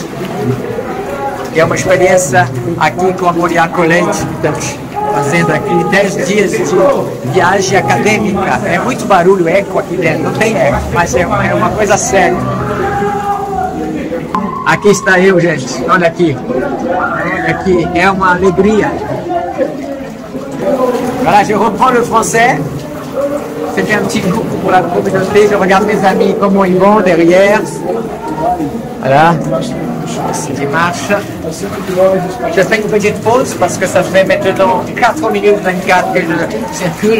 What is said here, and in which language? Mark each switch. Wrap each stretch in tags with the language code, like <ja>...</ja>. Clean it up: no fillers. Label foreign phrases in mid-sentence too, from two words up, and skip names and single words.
<pt>E é uma experiência aqui com a Moriá Colete, estamos fazendo aqui 10 dias de viagem acadêmica. É muito barulho, eco aqui dentro, não tem eco, mas é uma coisa séria. Aqui está eu, gente, olha aqui, é uma alegria.</pt> <fr>Voilà, je reprends le français. C'était un petit coup pour la communauté. Je regarde mes amis, comment ils vont derrière. Voilà, c'est marche. Je fais une petite pause parce que ça fait maintenant 4 minutes 24 que je circule.</fr>